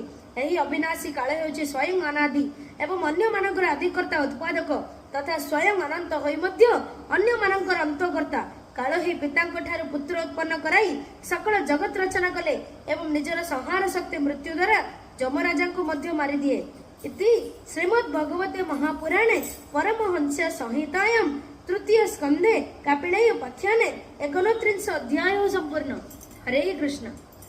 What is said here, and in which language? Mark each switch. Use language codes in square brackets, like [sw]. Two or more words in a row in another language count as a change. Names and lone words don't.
[or] ଏହି ଅବିନାଶୀ କାଳ ହେଉଛି ସ୍ୱୟଂ ଅନାଦି ଏବଂ ଅନ୍ୟମାନଙ୍କର ଆଦିକର୍ତ୍ତା ଉତ୍ପାଦକ ତଥା ସ୍ୱୟଂ ଅନନ୍ତ ହୋଇ ମଧ୍ୟ ଅନ୍ୟମାନଙ୍କର ଅନ୍ତକର୍ତ୍ତା। କାଳ ହିଁ ପିତାଙ୍କ ଠାରୁ ପୁତ୍ର ଉତ୍ପନ୍ନ କରାଇ ସକଳ ଜଗତ ରଚନା କଲେ ଏବଂ ନିଜର ସଂହାର ଶକ୍ତି ମୃତ୍ୟୁ ଦ୍ୱାରା ଯମରାଜାଙ୍କୁ ମଧ୍ୟ ମାରିଦିଏ। [sa] इति श्रीमद् भगवते महापुराणे परमहंस संहितायां तृतीय स्कंदे कापिलेय उपाख्याने 29 अध्याय संपूर्ण। हरे कृष्ण।